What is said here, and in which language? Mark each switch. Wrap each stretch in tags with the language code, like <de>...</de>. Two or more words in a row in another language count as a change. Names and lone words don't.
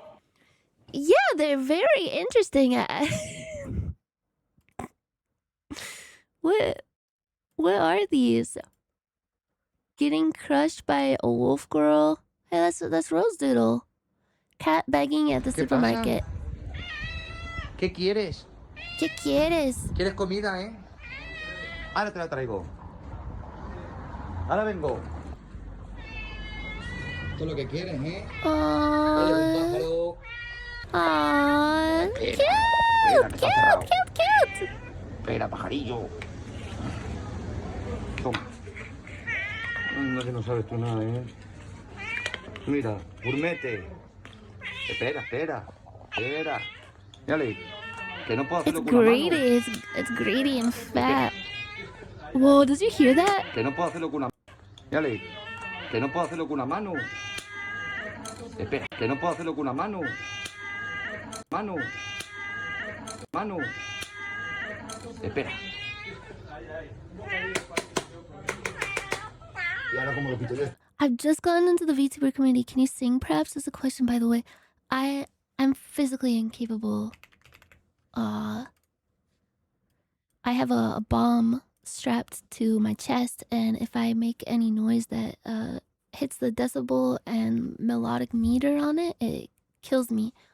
<en>Yeah, they're very interesting. What are these? Getting crushed by a wolf girl? Hey, that's Rose Doodle. Cat begging at the supermarket.</en> <es>¿Qué quieres? ¿Qué quieres? ¿Quieres comida, eh? Ahora te la traigo. Ahora vengo. Esto es lo que quieres, ¿eh? Aww. Aww.</es> <en>Cute.</en> <es>Espera, pajarillo. Toma. Anda que no sabes tú nada, ¿eh? Mira, gourmete. Espera. Dale, que no puedo hacerlo</es> <en>It's</en> <es>con una mano.</es> <en>greedy. It's greedy and fat. Whoa, did you hear that?</en> <es>Que no puedo hacerlo con una... Dale, que no puedo hacerlo con una mano. Espera, que no puedo hacerlo con una mano. Mano. Espera. Y ahora cómo lo quito yo.</es> <en>I've just gotten into the VTuber community. Can you sing, perhaps? That's a question, by the way. I'm physically incapable. I have a bomb strapped to my chest, and if I make any noise that hits the decibel and melodic meter on it, it kills me.</en>